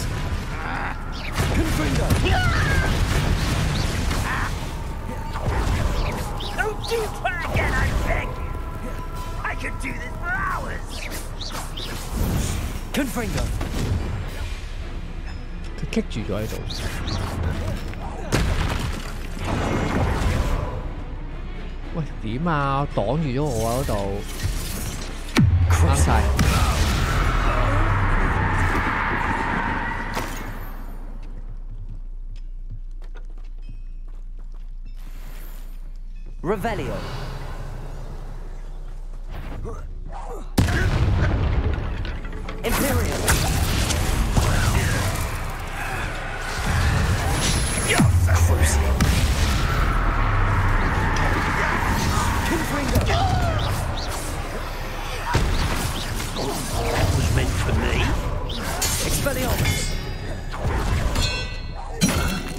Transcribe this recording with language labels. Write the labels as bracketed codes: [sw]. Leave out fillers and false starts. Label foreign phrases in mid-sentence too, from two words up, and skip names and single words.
[en] Confringo! Don't you try again, I beg you! I could do this for hours! Confringo! [yue] 佢棘住咗喺度。喂，點啊？擋住咗我啊嗰度，啱晒。 [en] Revelio! Imperial! Crucible! Confringo! That was meant for me. Expelliarmus!